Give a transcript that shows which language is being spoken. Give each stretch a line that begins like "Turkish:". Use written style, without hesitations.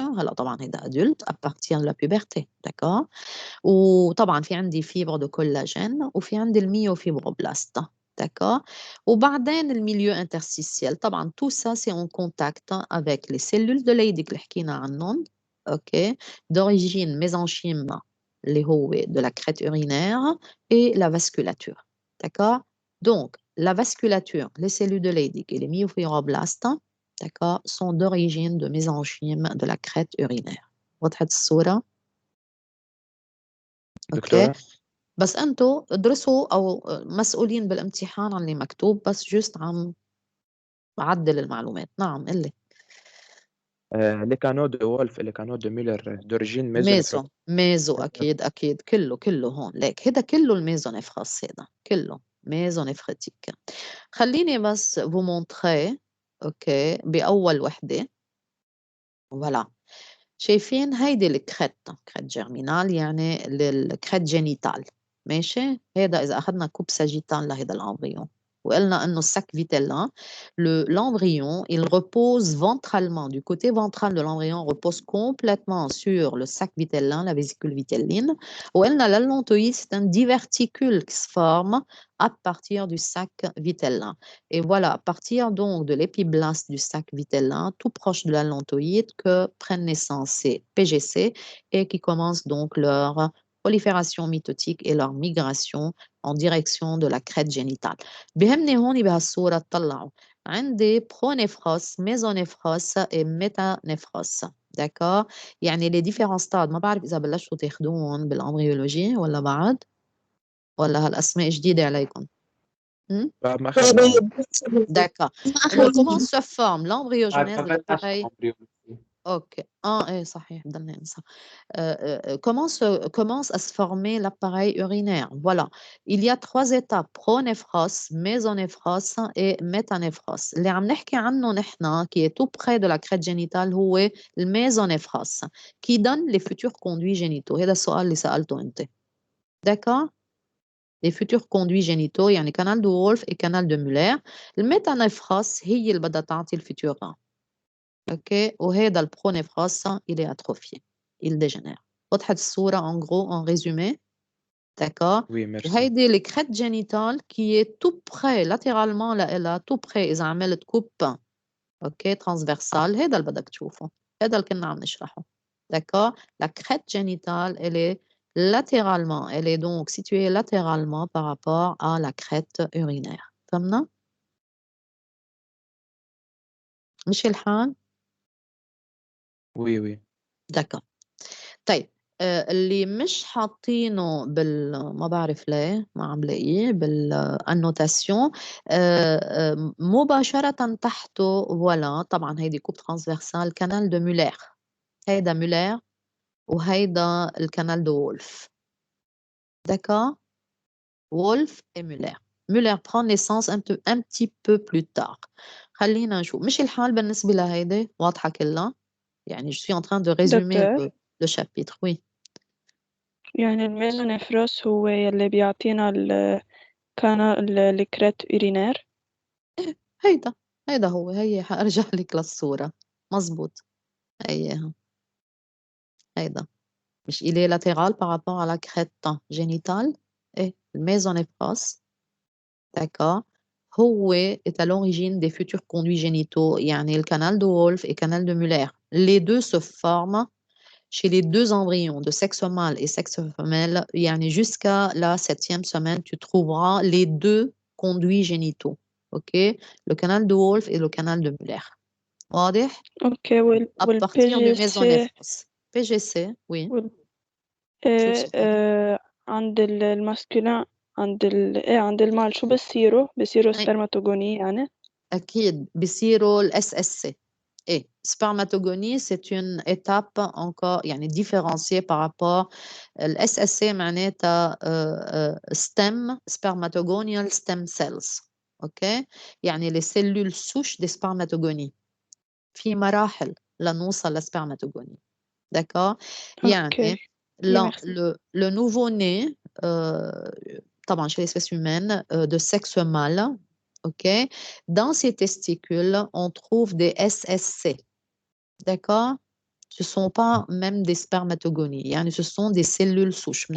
Arabic: هلا طبعا هيدا
French: adulte à partir de la puberté. D'accord?
Arabic: وطبعا في عندي فيبر
French: de collagène
Arabic: وفي عندي الميوفيبروبلاست.
French: D'accord?
Arabic: وبعدين الميليو interstitiel.
French: طبعا tout ça c'est en contact avec les cellules de Leydig
Arabic: اللي حكينا عنهم.
French: ok, d'origine mésenchyme
Arabic: اللي هو
French: de la crête urinaire et la vasculature. D'accord? Donc, la vasculature, les cellules de Leydig et les myofibroblastes, d'accord, sont d'origine de mésenchyme de la crête urinaire.
Arabic: وضحت الصورة؟ اوكي دكتورة بس انتوا ادرسوا او مسؤولين بالامتحان عن اللي مكتوب بس جست عم بعدل المعلومات. نعم قلي.
French: les canaux de Wolff et les canaux de Müller d'origine
Arabic: ميزو
French: mésonéphrologique.
Arabic: اكيد كله هون ليك هذا كله الميزونيفراس هذا كله ميزونيفريتيك. خليني بس
French: vous montrer
Arabic: اوكي باول وحده. فوالا شايفين هيدي الكريت جيرمينال يعني الكريت جينيتال. ماشي هذا إذا أخذنا كوب ساجيتال لهذا الأمبريون وقلنا إنه الساك فيتيلا
French: l'embryon il repose ventralement du côté ventral de l'embryon repose complètement sur le sac vitellin la vésicule vitelline وقلنا l'allantoïde c'est un diverticule qui se forme à partir du sac vitellin. Et voilà, à partir donc de l'épiblaste du sac vitellin, tout proche de l'allantoïde, que prennent naissance ces PGC et qui commencent donc leur prolifération mitotique et leur migration en direction de la crête génitale.
Arabic: بهمني هون بهالصورة تطلعوا عندي برونيفروس ميزونيفروس
French: et métanéphros. D'accord?
Arabic: يعني
French: les différents stades
Arabic: ما بعرف إذا بلشتوا تاخدوهم بالأمبريولوجي ولا بعد ولا هالأسماء جديدة عليكم. ما أخذنا
French: D'accord. Alors, comment se forme l'embryogenèse de l'appareil? embryologie. Ok.
Arabic: إيه صحيح بدنا ننسى.
French: Commence à se former l'appareil urinaire. Voilà. Il y a 3 étapes, pronéphros, mésonéphros et métanéphros.
Arabic: اللي عم نحكي عنه نحن
French: qui est tout près de la crête génitale
Arabic: هو الميزونيفروس
French: qui donne les futurs conduits génitaux.
Arabic: هذا السؤال اللي سألته أنت.
French: D'accord? Les futurs conduits génitaux يعني canal de Wolff et canal de Muller.
Arabic: الميتانيفروس هي اللي بدها تعطي الفيتورا. اوكي وهذا البرونيفروس
French: il est atrophié. Il dégénère.
Arabic: وضحت الصورة
French: en gros en résumé. D'accord. oui merci
Arabic: وهيدي الكريت جينيتال
French: qui est tout près latéralement
Arabic: لإلها tout près إذا عملت كوب اوكي transversal هذا اللي بدك تشوفه. هذا اللي كنا عم نشرحه. D'accord.
French: La crête génitale elle est latéralement, elle est donc située latéralement par rapport à la crête urinaire.
Arabic: فهمنا؟ مش الحال؟
French: oui oui D'accord.
Arabic: طيب اللي مش حاطينه ما بعرف ليه ما عم لاقيه بالانوتاسيون مباشرة تحته فوالا طبعا هيدي كوب ترانسفيرسال كانال دو مولير. هيدا مولير وهيدا الكانال دو وولف.
French: D'accord? Wolff et Muller. Muller prend naissance un petit peu plus tard.
Arabic: خلينا نشوف مش الحال بالنسبة لهيدي واضحة كلها يعني
French: je suis en train de résumer
Arabic: دكتور
French: le chapitre. Oui.
Arabic: يعني الميزونيفروس هو يلي بيعطينا الكريت أورينير. هيدا هو هي حأرجع لك للصورة. مزبوط. أيها هيدا مش
French: il est latéral par rapport à la crête génitale et le mésonéphros. D'accord. هو est à l'origine des futurs conduits génitaux يعني le canal de Wolff et canal de Muller. Les deux se forment chez les deux embryons de sexe mâle et sexe femelle. يعني jusqu'à la 7e semaine, tu trouveras les deux conduits génitaux. OK? Le canal de Wolf et le canal de Muller.
Arabic: واضح؟ اوكي
French: À partir du
Arabic: والPGC
French: mésonéphros. PGC, oui.
Arabic: شو اسمه؟ عند الماسكولين عند المال شو بصيروا سبرماتوجوني يعني أكيد بيصيروا ال SSC.
French: Et spermatogonie, c'est une étape encore يعني différenciée par rapport ال SSC معناتها
English: stem spermatogonial stem cells.
French: OK؟ يعني les cellules souches des spermatogonies.
Arabic: في مراحل لنوصل للسpermatogonie.
French: D'accord؟ يعني
Arabic: اوكي
French: le nouveau-né طبعا chez l'espèce humaine de sexe mâle, OK? Dans ces testicules, on trouve des SSC. D'accord? Ce ne sont pas même des spermatogonies. يعني ce sont des cellules souches.